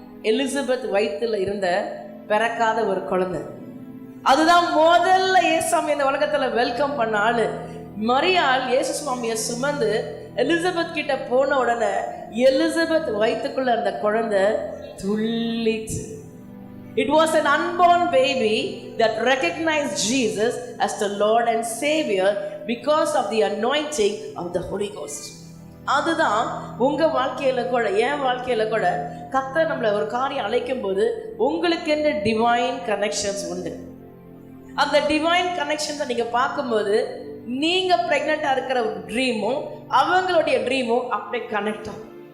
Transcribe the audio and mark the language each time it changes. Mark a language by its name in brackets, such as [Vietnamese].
[Tamil] Elizabeth வயிற்றுல இருந்த பிறக்காத ஒரு குழந்தை. அதுதான் முதல்ல இயேசு சுவாமி இந்த உலகத்துல வெல்கம் பண்ண ஆளு. மரியாள் இயேசு சுவாமியை சுமந்து எலிசபெத் கிட்ட போன உடனே எலிசபெத் வயிற்றுக்குள்ள அந்த குழந்தை துள்ளிச்சு. [English] It was an unborn baby that recognized Jesus as the Lord and Savior because of the anointing of the Holy Ghost. [Tamil] அதுதான் உங்க வாழ்க்கையில கூட, என் வாழ்க்கையில கூட கர்த்தர் நம்மளை ஒரு காரியம் அழைக்கும் போது உங்களுக்கு என்ன டிவைன் கனெக்ஷன்ஸ் உண்டு. அந்த டிவைன் கனெக்ஷன்ஸை நீங்க பார்க்கும்போது நீங்க பிரெக்னெண்டா இருக்கிற ட்ரீமும் அவங்களுடைய ட்ரீமும் அப்படியே கனெக்ட் ஆகும்.